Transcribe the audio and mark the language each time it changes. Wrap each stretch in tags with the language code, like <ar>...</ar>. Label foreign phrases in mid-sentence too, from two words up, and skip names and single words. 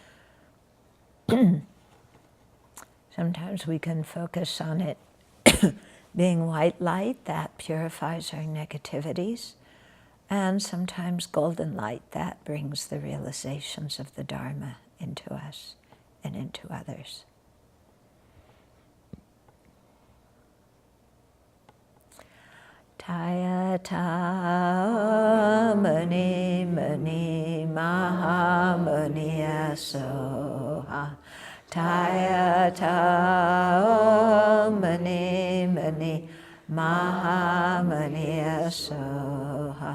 <en>Sometimes we can focus on it being white light that purifies our negativities, and sometimes golden light that brings the realizations of the Dharma into us and into others.</en> <sa>तद्यथा मुनि मुनि महामुनि स्वाहा. तद्यथा मुनि मुनि महामुनि स्वाहा.</sa>